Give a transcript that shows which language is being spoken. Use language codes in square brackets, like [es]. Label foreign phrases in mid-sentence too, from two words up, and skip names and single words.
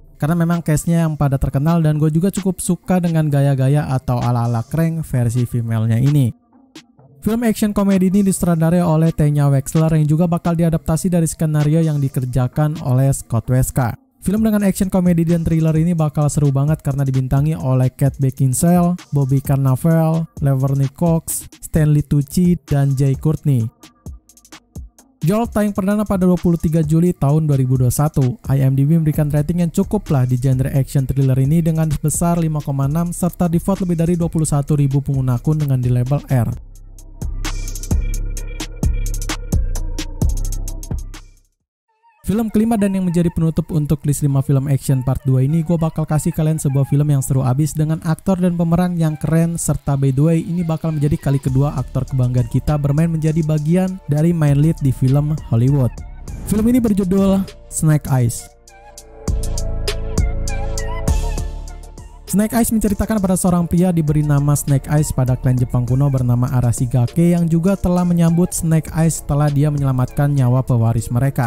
[id] Karena memang cast-nya yang pada terkenal dan gue juga cukup suka dengan gaya-gaya atau ala-ala crank versi female-nya ini. Film action komedi ini disutradarai oleh Tanya Wexler yang juga bakal diadaptasi dari skenario yang dikerjakan oleh Scott Weska. Film dengan action komedi dan thriller ini bakal seru banget karena dibintangi oleh Kate Beckinsale, Bobby Cannavale, Laverne Cox, Stanley Tucci, dan Jai Courtney. Jolt tayang perdana pada 23 Juli tahun 2021. IMDb memberikan rating yang cukup lah di genre [en] action thriller [id] ini dengan sebesar 5,6 serta di-vote lebih dari 21.000 pengguna akun dengan di label R. Film kelima dan yang menjadi penutup untuk list 5 film [en] action part [id] 2 ini, gue bakal kasih kalian sebuah film yang seru abis dengan aktor dan pemeran yang keren serta [en] by the way [id] ini bakal menjadi kali kedua aktor kebanggaan kita bermain menjadi bagian dari [en] main lead [id] di film Hollywood. Film ini berjudul Snake Eyes. Snake Eyes menceritakan pada seorang pria diberi nama Snake Eyes pada klan Jepang kuno bernama Arashigake yang juga telah menyambut Snake Eyes setelah dia menyelamatkan nyawa pewaris mereka.